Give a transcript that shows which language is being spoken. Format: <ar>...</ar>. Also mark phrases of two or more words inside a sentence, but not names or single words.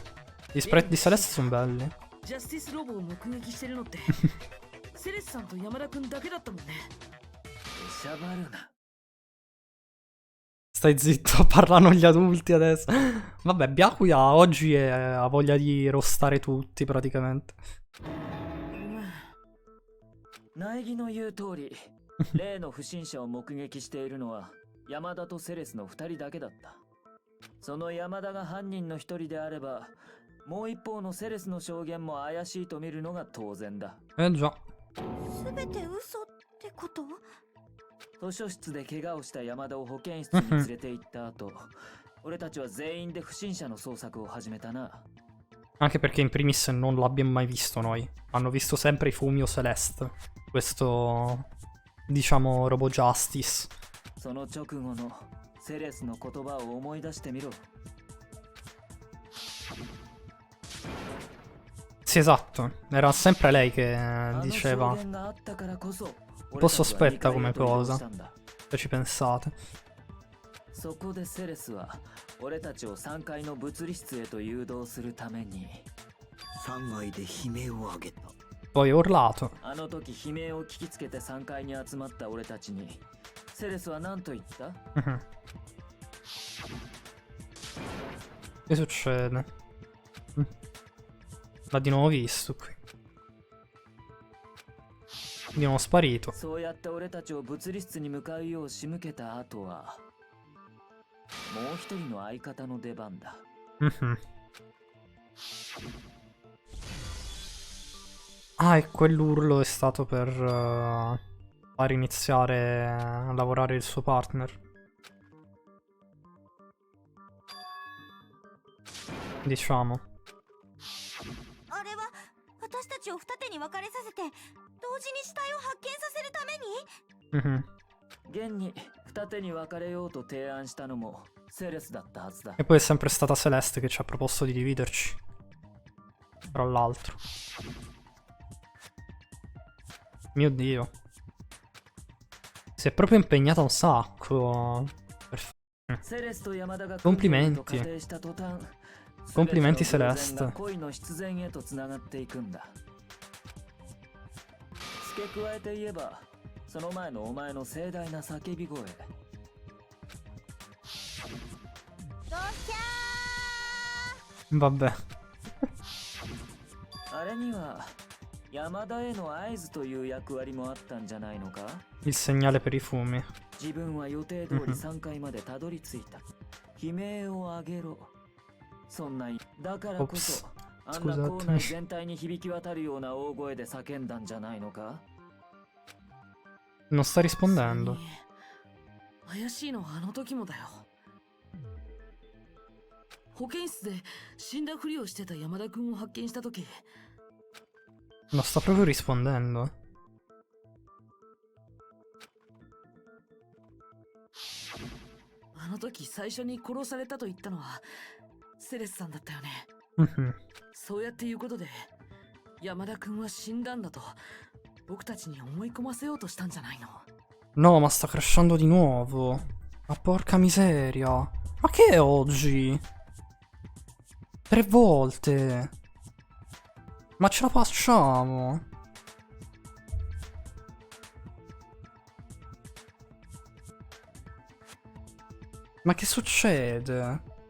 <it>Gli sprite di Celeste sono belli. Stai zitto, parlano gli adulti adesso. Vabbè, Byakuya oggi ha voglia di rostare tutti praticamente.</it> <ja>苗木の言う通り、例の不審者を目撃しているのは山田とセレスの2人だけだった。その山田が犯人の1人であれば、もう一方のセレスの証言も怪しいと見るのが当然だ。</ja> <it>Già.</it> <ja>すべて嘘ってこと？図書室で怪我をした山田を保健室に連れて行った後、俺たちは全員で不審者の捜索を始めたな。</ja> <it>Anche perché in primis non l'abbiamo mai visto noi. Hanno visto sempre i Fumi o Celeste. Questo, diciamo, Robo Justice.</it> <ja>その直後のセレスの言葉を思い出してみろ。</ja> <it>Sì, esatto. Era sempre lei che diceva. Un po' sospetta come cosa, se ci pensate.</it> <ja>そこでセレスは俺たちを3階の物理室へと誘導するために 3階で悲鳴を上げた。</ja> <it>Poi ho urlato.</it> <ja>あの時悲鳴を聞きつけて3階に集まった俺たちにセレスは何と言った？</ja> <it>Mhm. Che succede? L'ha di nuovo visto qui. Di nuovo sparito.</it> <ja>そうやって俺たちを物理室に向かうよう仕向けた後はもう一人の相方の出番だ。 Mhm.</ja> <it>Ah, e quell'urlo è stato per far iniziare a lavorare il suo partner. Diciamo.</it> <ja>あれは私たちを二手に分かれさせて同時に死体を発見させるために？ Mhm. 現に二手に分かれようと提案したのもセレスだったはずだ。</ja> <it>E poi è sempre stata Celeste che ci ha proposto di dividerci. Tra l'altro. Mio Dio. Si è proprio impegnata un sacco. Complimenti. Complimenti Celeste.</it> <ja>恋の必然へとつながっていくんだ。付け加えて言えばその前のお前の盛大な叫び声。ドキャ</ja> <it>Vabbè.</it> <ja>あれには山田への合図という役割もあったんじゃないのか？</ja> <it>Il segnale per i fumi.</it> <ja>自分は予定通り3階までたどり着いた。悲鳴を上げろ。そんなだからこそあんな校内全体に響き渡るような大声で叫んだんじゃないのか？</ja> <it>Non sta rispondendo.</it> <ja>怪しいのはあの時もだよ。保健室で死んだふりをしてた山田君を発見した時</ja> <it>Non sta proprio rispondendo.</it> <ja>あの時最初に殺されたと言ったのはセレスさんだったよね。 Mhm. そうやって言うことで山田君は死んだんだと僕たちに思い込ませようとしたんじゃないの？</ja> <it>No, ma sta crashando di nuovo. Ma porca miseria. Ma che è oggi? 3 volte. Ma ce la facciamo? Ma che succede?</it>